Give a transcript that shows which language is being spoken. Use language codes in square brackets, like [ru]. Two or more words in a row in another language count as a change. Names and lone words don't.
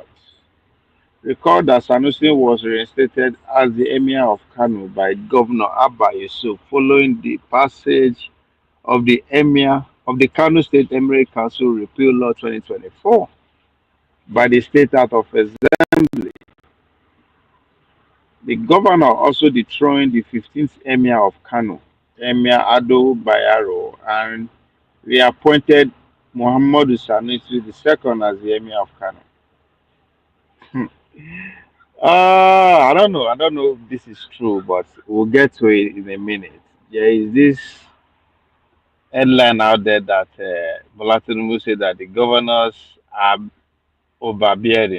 [en] Recall that Sanusi was reinstated as the emir of Kano by Governor Abba Yusuf following the passage of the emir of the Kano State Emirate Council Repeal Law 2024 by the State House of Assembly. The governor also dethroned the 15th emir of Kano, Emir Ado Bayero, and reappointed Muhammadu Sanusi II as the emir of Kano. I don't know. I don't know if this is true, but we'll get to it in a minute. There is this headline out there that Bola Tinubu said that the governors are overbearing.